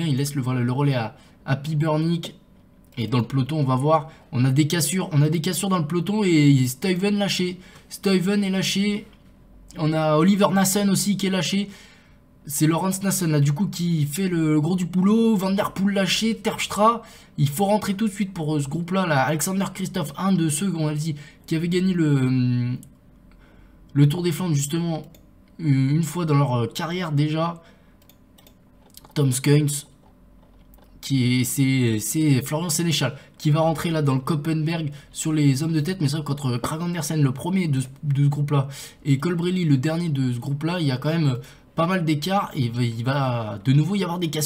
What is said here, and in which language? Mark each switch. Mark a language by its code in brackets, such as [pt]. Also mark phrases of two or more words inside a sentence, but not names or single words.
[fr] Il laisse le relais à Pibernik. Et dans le peloton, on va voir, on a des cassures dans le peloton et Stuyven lâché. Stuyven est lâché. On a Oliver Nassen aussi qui est lâché. C'est Laurens Nassen là du coup qui fait le gros du boulot. Van der Poel lâché, Terpstra. Il faut rentrer tout de suite pour ce groupe là. Alexander Christophe, un de ceux on a dit, qui avait gagné le Tour des Flandres justement une fois dans leur carrière déjà. Tom Skuins. C'est Florian Sénéchal qui va rentrer là dans le Koppenberg sur les hommes de tête, mais ça contre Kragh Andersen, le premier de ce groupe là, et Colbrelli le dernier de ce groupe là, il y a quand même pas mal d'écart et il va de nouveau y avoir des cassures.